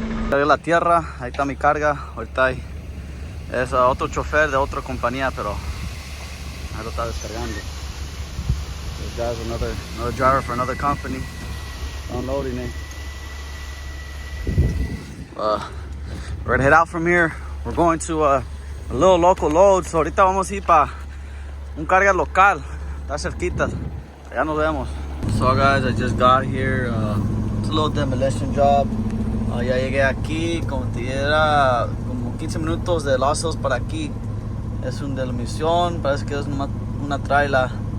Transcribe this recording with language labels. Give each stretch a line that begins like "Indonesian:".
Spanish: Cargué la tierra, ahí está mi carga. Ahorita es otro chofer de otra compañía, pero ahí lo está descargando.
English: This guy's another driver for another company, unloading it. We're gonna head out from here. We're going to a little local load.
Spanish: So ahorita vamos a ir para un carga local, está cerquita. Ya nos vemos.
English: So guys, I just got here. It's a little demolition job.
Spanish: Ya llegué aquí, como te diera, como 15 minutos de Lost Hills para aquí. Es una demolición, parece que es una traila.